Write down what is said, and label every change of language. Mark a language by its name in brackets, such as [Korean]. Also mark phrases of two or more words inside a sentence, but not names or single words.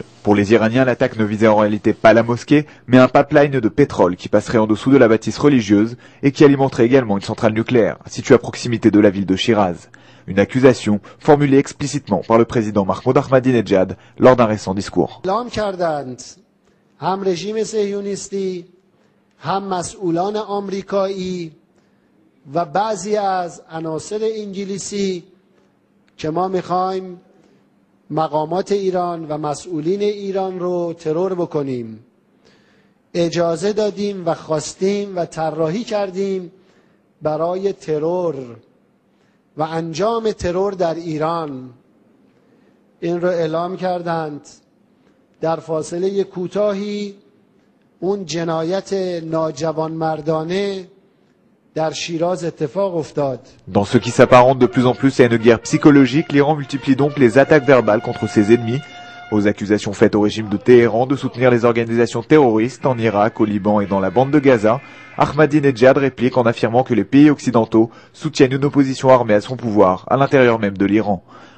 [French] Pour les Iraniens, l'attaque ne visait en réalité pas la mosquée, mais un pipeline de pétrole qui passerait en dessous de la bâtisse religieuse et qui alimenterait également une centrale nucléaire, située à proximité de la ville de Shiraz. Une accusation formulée explicitement par le président Mahmoud Ahmadinejad lors d'un récent discours. [Persian] که ما میخوایم مقامات ایران و مسئولین ایران رو ترور بکنیم. اجازه دادیم و خواستیم و طراحی کردیم برای ترور و انجام ترور در ایران. این رو اعلام کردند. در فاصله کوتاهی اون جنایت ناجوانمردانه [French] Dans ce qui s'apparente de plus en plus à une guerre psychologique, l'Iran multiplie donc les attaques verbales contre ses ennemis. Aux accusations faites au régime de Téhéran de soutenir les organisations terroristes en Irak, au Liban et dans la bande de Gaza, Ahmadinejad réplique en affirmant que les pays occidentaux soutiennent une opposition armée à son pouvoir, à l'intérieur même de l'Iran.